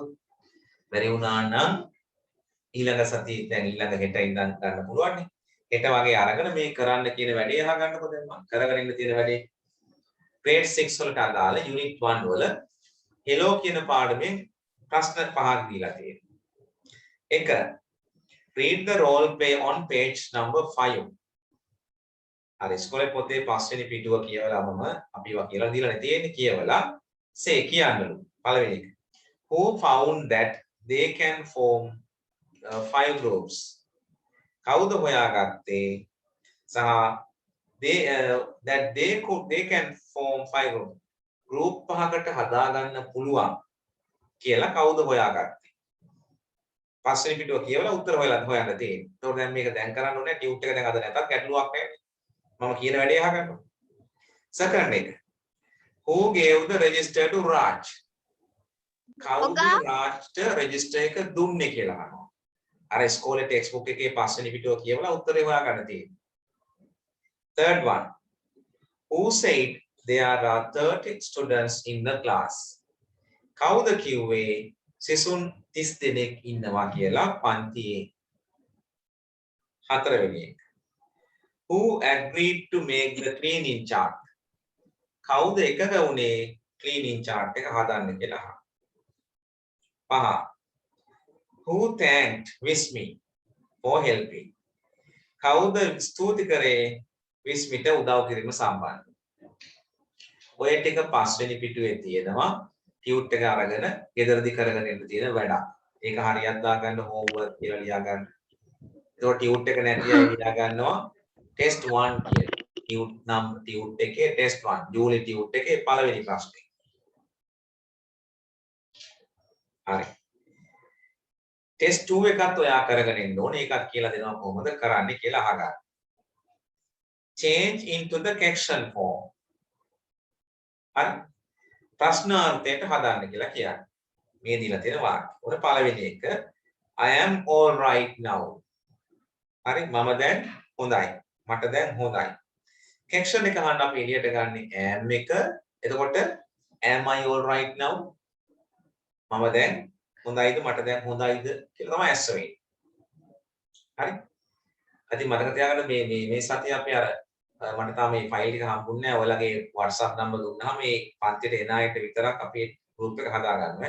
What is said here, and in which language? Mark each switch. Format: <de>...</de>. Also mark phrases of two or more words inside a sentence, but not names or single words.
<si>බැරි වුණා නම් ඊළඟ සතියේ දැන් ඊළඟ හෙට ඉඳන් ගන්න පුළුවන් නේ. හෙට වගේ අරගෙන මේ කරන්න කියන වැඩේ අහගන්නකො දැන් මම කරගෙන ඉන්න තියෙන වැඩේ. grade 6 වලට අදාළ unit 1 වල hello කියන පාඩමෙන් ප්‍රශ්න පහක් දීලා තියෙනවා. 1.</si> <en>Read the role play on page number 5.</en> <si>අර ඉස්කෝලේ පොතේ පස්වෙනි පිටුව කියවලාම අපි වා කියලා දීලා තියෙන්නේ කියවලා say කියන්නලු. පළවෙනි එක.</si> <en>Who found that they can form 5 groups?</en> <si>කවුද හොයාගත්තේ සහ</si> <en>they can form 5 groups.</en> <si>group පහකට හදාගන්න පුළුවන් කියලා කවුද හොයාගත්තේ? පස්වෙනි පිටුව කියවලා උත්තර හොයන්න තියෙන්නේ. ඒතකොට දැන් මේක දැන් කරන්න ඕනේ ටියුට් එක දැන් අද නැතත් ගැටලුවක් නැහැ. මම කියන වැඩේ අහගන්න. Second එක.</si> <en>Who gave the register to Raj?</en> <si>කවුද රාජ්ට register එක දුන්නේ කියලා අහනවා. අර ඉස්කෝලේ ටෙක්ස්ට් බුක් එකේ පස්වෙනි පිටුව කියවලා උත්තරේ හොයාගන්න තියෙන්නේ.</si> <en>Third one. Who said there are 30 students in the class?</en> <si>කවුද කිව්වේ සිසුන් 30 දෙනෙක් ඉන්නවා කියලා පන්තියේ? හතරවෙනි එක.</si> <en>Who agreed to make the cleaning chart?</en> <si>කවුද එකග වුණේ</si> <en>cleaning chart</en> <si>එක හදන්න කියලා අහනවා. 5.</si> <en>Who thanked Vismi for helping?</en> <si>කවුද ස්තුති කරේ විස්මිට උදව් කිරීම සම්බන්ධව? ඔය ටික පස්වෙනි පිටුවේ තියෙනවා. ටියුට් එක අරගෙන ගෙදරදී කරගෙන ඉන්න තියෙන වැඩක්. ඒක හරියට දාගන්න homework කියලා ලියා ගන්න. ඒක ටියුට් එක නැති අය ලියා ගන්නවා test 1 කියලා. ටියුට් එකේ test 1 ජූලි ටියුට් එකේ පළවෙනි ප්‍රශ්නේ. හරි. test 2 එකත් ඔයා කරගෙන ඉන්න ඕනේ. ඒකත් කියලා දෙනවා කොහොමද කරන්නේ කියලා අහගන්න.</si> <en>change into the caption form.</en> <si>හරි. ප්‍රශ්නාර්ථයට හදාන්න කියලා කියන්නේ. මේ දීලා තියෙන වාක්‍ය. උන පළවෙනි එක</si> <en>I am all right now.</en> <si>හරි මම දැන් හොඳයි. මට දැන් හොඳයි. caption එක අහන්න අපි එළියට ගන්න am එක.</si> <en>එතකොට am I all right now?</en> <si>මම දැන් හොඳයිද මට දැන් හොඳයිද කියලා තමයි ඇස්ස වෙන්නේ. හරි. අද මතක තියාගන්න මේ සතිය අපි අර මට තාම මේ ෆයිල් එක හම්බුන්නේ නැහැ. ඔයාලගේ WhatsApp නම්බර් දුන්නාම මේ පන්තියට එන අයට විතරක් අපි group එක හදා ගන්නවා.</si>